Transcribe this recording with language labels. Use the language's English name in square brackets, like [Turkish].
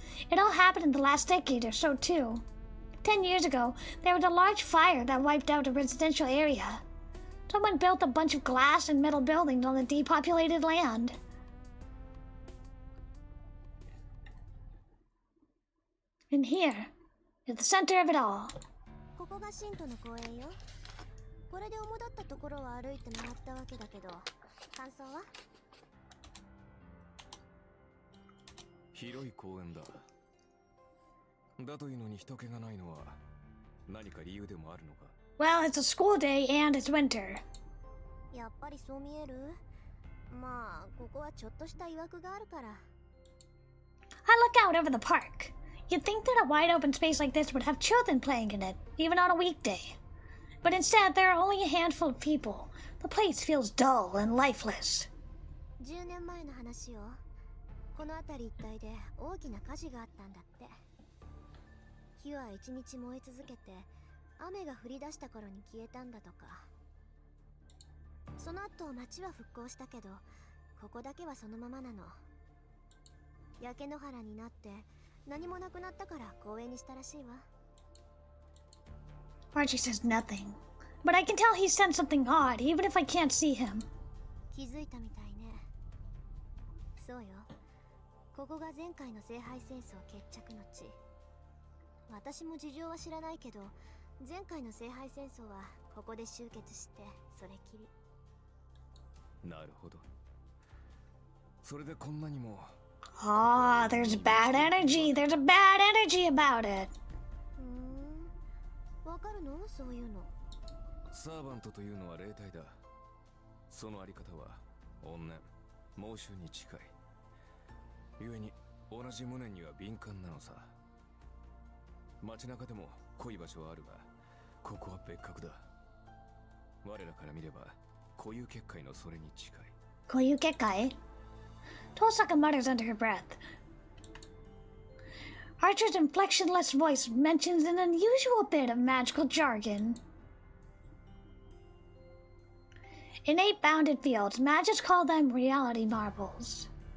[English] It all happened in the last decade or so, too. 10 years ago, there was a large fire that wiped out a residential area. Someone built a bunch of glass and metal buildings on the depopulated land. And here, at the center of it all. [Japanese] ここが信徒の公園よ。これで主だったところを歩いて回ったわけだけど、感想は？広い公園だ。だというのに人気がないのは何か理由でもあるのか？ [English] Well, it's a school day and it's winter. [Japanese] やっぱりそう見える？まあ、ここはちょっとした曰くがあるから。 [English] I look out over the park. You'd think that a wide open space like this would have children playing in it, even on a weekday. But instead, there are only a handful of people. The place feels dull and lifeless. [Japanese] 10年前の話よ。この辺り一帯で大きな火事があったんだって。火は一日燃え続けて、雨が降り出した頃に消えたんだとか。その後町は復興したけど、ここだけはそのままなの。焼け野原になって何もなくなったから公園にしたらしいわ。 [English] Archie says nothing, but I can tell he sensed something odd, even if I can't see him. [Japanese] 気づいたみたいね。そうよ。ここが前回の聖杯戦争決着の地。私も事情は知らないけど、前回の聖杯戦争はここで終結してそれきり。なるほど。それでこんなにも。 [English] Ah, there's bad energy. There's a bad energy about it. [Japanese] わかるの？そういうの。サーバントというのは霊体だ。そのあり方は怨念、猛襲に近い。故に同じ無念には敏感なのさ。街中でも濃い場所はあるが、ここは別格だ。我らから見れば固有結界のそれに近い。固有結界? [English] Tosaka mutters under her breath. Archer's inflectionless voice mentions an unusual bit of magical jargon. In 8 bounded fields, magists call them reality marbles.